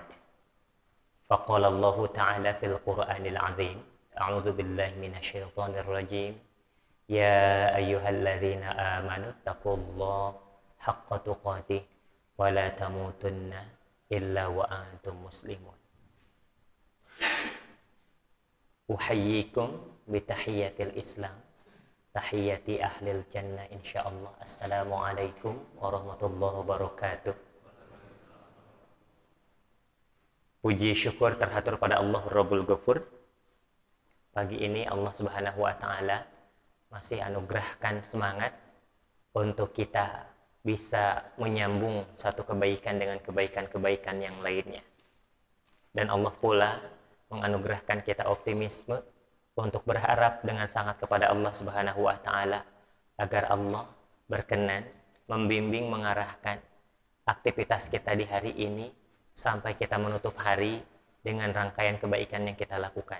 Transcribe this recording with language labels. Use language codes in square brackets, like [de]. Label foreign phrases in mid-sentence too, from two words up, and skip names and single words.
[ar] فقال الله تعالى في القرآن العظيم أعوذ بالله من الشيطان الرجيم. يا أيها الذين آمنوا اتقوا الله حق تقاته ولا تموتن إلا وأنتم مسلمون. أحييكم بتحية الإسلام تحية أهل الجنة إن شاء الله. السلام عليكم ورحمة الله وبركاته. [id] Puji syukur terhatur pada Allah [ar] رب الغفور. [id] Pagi ini Allah [ar] سبحانه وتعالى [id] masih anugerahkan semangat untuk kita bisa menyambung satu kebaikan dengan kebaikan-kebaikan yang lainnya. Dan Allah pula menganugerahkan kita optimisme untuk berharap dengan sangat kepada Allah [ar] سبحانه وتعالى [id] agar Allah berkenan membimbing, mengarahkan aktivitas kita di hari ini sampai kita menutup hari dengan rangkaian kebaikan yang kita lakukan.